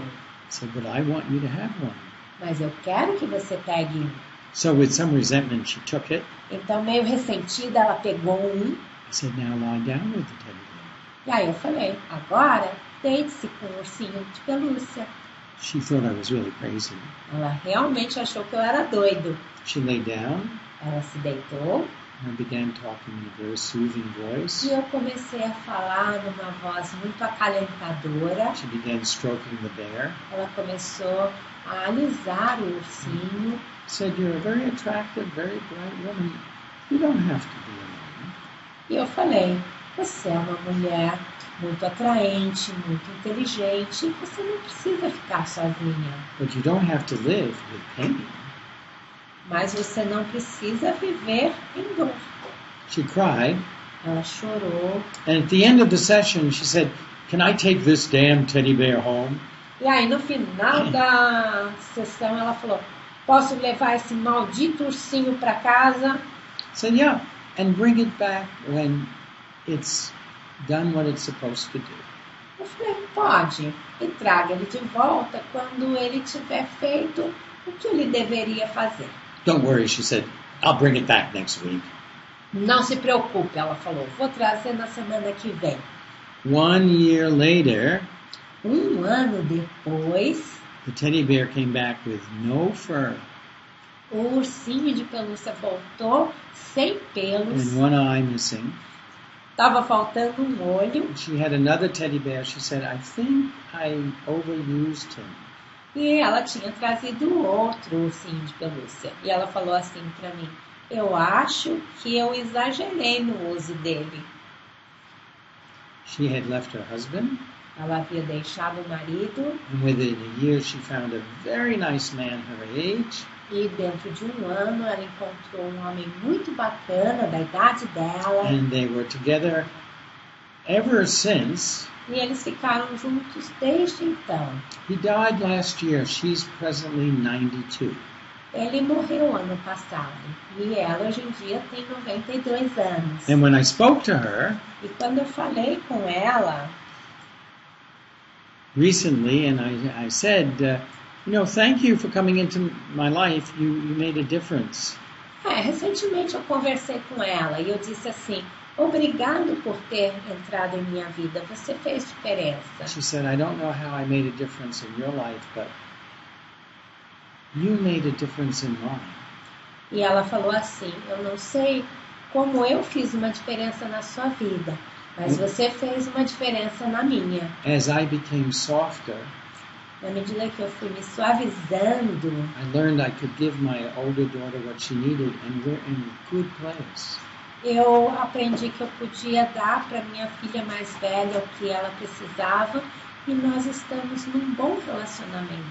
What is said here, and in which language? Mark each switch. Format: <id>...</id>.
<en>I said, but I want you to have one.</en> <pt>mas eu quero que você pegue um.</pt> <en>So with some resentment, she took it.</en> <pt>Então, meio ressentida, ela pegou um.</pt> <en>I said, now lie down with the teddy bear.</en> <pt>E aí eu falei, agora, deite-se com o ursinho de pelúcia.</pt> <en>She thought I was really crazy.</en> <pt>Ela realmente achou que eu era doido.</pt> <en>She lay down,</en> <pt>Ela se deitou</pt> <en>and I began talking in a very soothing voice.</en> <pt>e eu comecei a falar numa voz muito acalentadora.</pt> <en>She began stroking the bear.</en> <pt>Ela começou a alisar o ursinho.</pt> <en>Said, you're a very attractive, very bright woman. You don't have to be alone.</en> <pt>E eu falei, você é uma mulher muito atraente, muito inteligente, você não precisa ficar sozinha.</pt> <en>But you don't have to live with pain.</en> <pt>Mas você não precisa viver em dor.</pt> <en>She cried,</en> <pt>Ela chorou.</pt> <en>and at the end of the session, she said, can I take this damn teddy bear home?</en> <pt>E aí, no final da sessão, ela falou, posso levar esse maldito ursinho para casa?</pt> <en>I said, yeah, and bring it back when it's done what it's supposed to do.</en> <pt>Eu falei, pode. E traga ele de volta quando ele tiver feito o que ele deveria fazer.</pt> <en>Don't worry, she said, I'll bring it back next week.</en> <pt>Não se preocupe, ela falou, vou trazer na semana que vem.</pt> <en>1 year later,</en> <pt>1 ano depois,</pt> <en>the teddy bear came back with no fur</en> <pt>o ursinho de pelúcia voltou sem pelos.</pt> <en>and one eye missing.</en> <pt>Estava faltando um olho.</pt> <en>She had another teddy bear. She said, I think I overused him.</en> <pt>E ela tinha trazido outro ursinho de pelúcia. E ela falou assim para mim, eu acho que eu exagerei no uso dele.</pt> <en>She had left her husband,</en> <pt>Ela havia deixado o marido</pt> <en>and within a year she found a very nice man her age.</en> <pt>e dentro de 1 ano ela encontrou um homem muito bacana, da idade dela.</pt> <en>And they were together ever since.</en> <pt>E eles ficaram juntos desde então.</pt> <en>He died last year. She's presently 92.</en> <pt>Ele morreu ano passado e ela hoje em dia tem 92 anos.</pt> <en>And when I spoke to her,</en> <pt>E quando eu falei com ela,</pt> <en>recently, and I said, thank you for coming into my life. You made a difference.</en> <pt>Recentemente eu conversei com ela e eu disse assim, obrigado por ter entrado em minha vida, você fez diferença.</pt> <en>She said, I don't know how I made a difference in your life, but you made a difference in mine.</en> <pt>E ela falou assim, eu não sei como eu fiz uma diferença na sua vida, mas você fez uma diferença na minha.</pt> <en>As I became softer,</en> <pt>na medida que eu fui me suavizando,</pt> <en>I learned I could give my older daughter what she needed, and we're in a good place.</en> <pt>Eu aprendi que eu podia dar para minha filha mais velha o que ela precisava e nós estamos num bom relacionamento.</pt>